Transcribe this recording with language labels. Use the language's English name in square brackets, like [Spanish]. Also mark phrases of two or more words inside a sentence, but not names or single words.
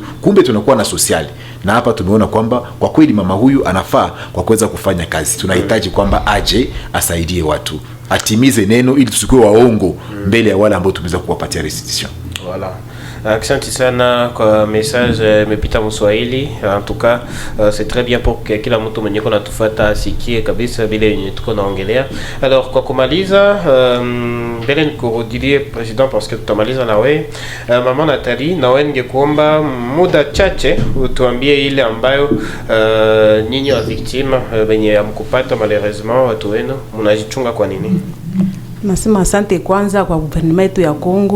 [Swahili] Kumbe tunakuwa na social, na hapa tumeona kwamba kwa kweli mama huyu anafaa kwa kuweza kufanya kazi. Tunahitaji kwamba aje asaidie watu, atimize neno, ili tusikue waongo mbele ya wale ambao tumeweza kuwapatia restitution. [French] Voilà. [Swahili] Asante sana kwa message imepita Mswahili. [French] En tout cas, c'est très bien pour que [Swahili] kila mtu mwenye kuna tufuata asikie kabisa vile yenye tuko naongelea. Alors kwa kumaliza, mbele nikurudilie president [French] parce que [Swahili] tutamaliza na wewe. Mama Natali, na wewe ningekuomba muda chache utuambie ile ambayo nyinyi wa victime wenye amkupata malheureusement watu wenu mnajichunga kwa nini? Nasema asante kwanza kwa gouvernement ya Kongo.